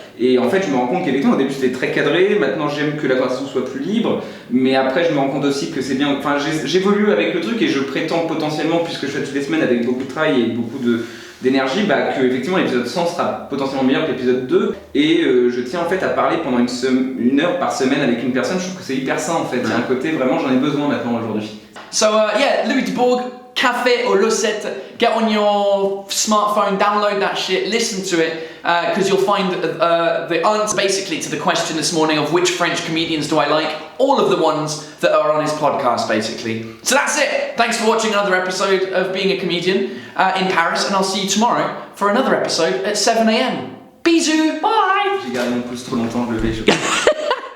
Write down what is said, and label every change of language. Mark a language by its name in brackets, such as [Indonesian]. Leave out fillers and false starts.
[French] Et en fait je me rends compte qu'effectivement au début c'était très cadré, maintenant j'aime que la conversation soit plus libre, mais après je me rends compte aussi que c'est bien, j'évolue avec le truc, et je prétends potentiellement, puisque je fais toutes les semaines avec beaucoup de travail et beaucoup d'énergie, que effectivement l'épisode 100 sera potentiellement meilleur que l'épisode 2, et je tiens en fait à parler pendant 1 heure par semaine avec une personne. Je trouve que c'est hyper sain en fait, il y a un côté vraiment j'en ai besoin maintenant aujourd'hui. [English] So Louis de Bourg, Café aux Locettes. Get on your smartphone, download that shit, listen to it, because you'll find the answer basically to the question this morning of which French comedians do I like. All of the ones that are on his podcast, basically. So that's it. Thanks for watching another episode of Being a Comedian in Paris, and I'll see you tomorrow for another episode at 7 a.m. Bisous, bye. [French] J'ai gardé mon pouce trop longtemps, je le vais.